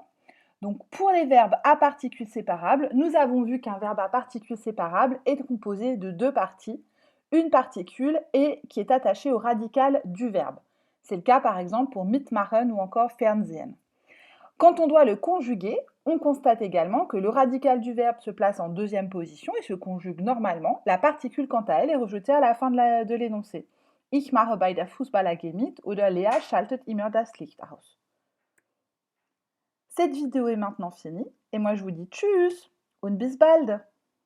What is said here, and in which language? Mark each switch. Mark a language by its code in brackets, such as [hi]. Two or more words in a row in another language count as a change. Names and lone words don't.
[fr] Donc pour les verbes à particules séparables, nous avons vu qu'un verbe à particules séparables est composé de deux parties, une particule et qui est attachée au radical du verbe. C'est le cas par exemple pour mitmachen ou encore fernsehen. Quand on doit le conjuguer, on constate également que le radical du verbe se place en deuxième position et se conjugue normalement. La particule, quant à elle, est rejetée à la fin de l'énoncé. [de] Ich mache bei der Fußball AG mit oder Lea schaltet immer das Licht aus. [fr] Cette vidéo est maintenant finie et moi je vous dis [de] tschüss und bis bald.